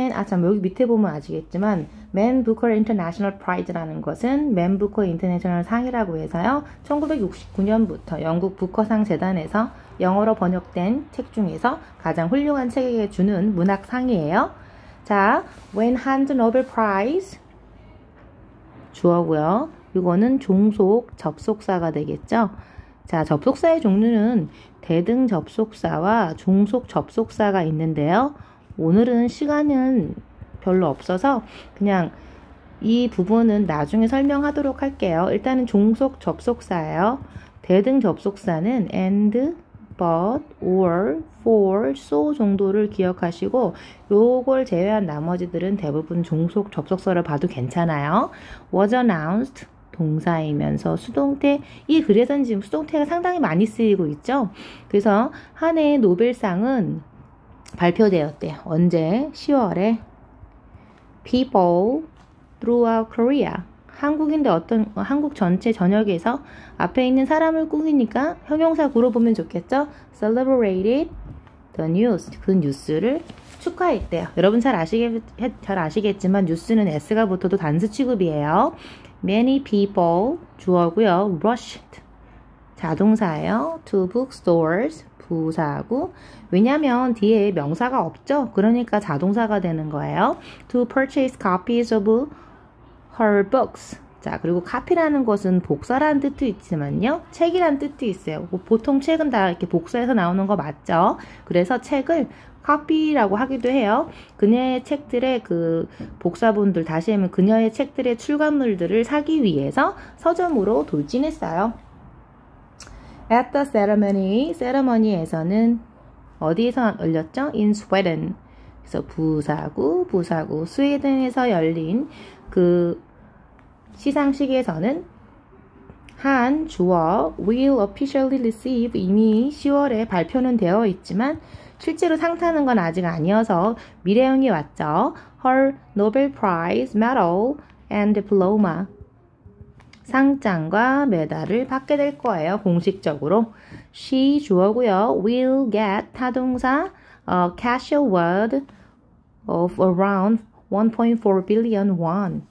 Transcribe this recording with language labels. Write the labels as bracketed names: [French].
[Korean] 참 여기 밑에 보면 아시겠지만 Man Booker International Prize라는 것은 Man Booker International 상이라고 해서요. 1969년부터 영국 부커상 재단에서 영어로 번역된 책 중에서 가장 훌륭한 책에게 주는 문학상이에요. 자, [English] When Hans Nobel Prize [Korean] 주어고요. 이거는 종속 접속사가 되겠죠. 자, 접속사의 종류는 대등 접속사와 종속 접속사가 있는데요. 오늘은 시간은 별로 없어서 그냥 이 부분은 나중에 설명하도록 할게요. 일단은 종속 접속사예요. 대등 접속사는 and, but, or, for, so 정도를 기억하시고 요걸 제외한 나머지들은 대부분 종속 접속사를 봐도 괜찮아요. [English] was announced [Korean] 동사이면서 수동태, 이 글에서는 지금 수동태가 상당히 많이 쓰이고 있죠. 그래서 한 해의 노벨상은 발표되었대요. 언제? 10월에 [English] people throughout Korea. [Korean] 한국인데 한국 전체 전역에서 앞에 있는 사람을 꾸미니까 형용사 구로 보면 좋겠죠? [English] celebrated the news. [Korean] 그 뉴스를 축하했대요. 여러분 잘 아시겠지만 뉴스는 S가 붙어도 단수 취급이에요. [English] Many people [Korean] 주어고요. [English] rushed [Korean] 자동사예요. [English] to bookstores [Korean] 부사고 왜냐면 뒤에 명사가 없죠. 그러니까 자동사가 되는 거예요. [English] to purchase copies of her books. [Korean] 자, 그리고 카피라는 것은 복사라는 뜻도 있지만요. 책이라는 뜻도 있어요. 보통 책은 다 이렇게 복사해서 나오는 거 맞죠? 그래서 책을 카피라고 하기도 해요. 그녀의 책들의 그 복사본들, 다시 하면 그녀의 책들의 출간물들을 사기 위해서 서점으로 돌진했어요. [English] At the ceremony, [Korean] 세레머니에서는 어디에서 열렸죠? [English] In Sweden. [Korean] 그래서 부사구, 스웨덴에서 열린 그 시상식에서는 한 주어 [English] will officially receive [Korean] 이미 10월에 발표는 되어 있지만 실제로 상 타는 건 아직 아니어서 미래형이 왔죠. [English] Her Nobel Prize medal and diploma. [Korean] 상장과 메달을 받게 될 거예요. 공식적으로. She 주어고요. [English] will get [Korean] 타동사 [English] cash award of around 1.4 billion won.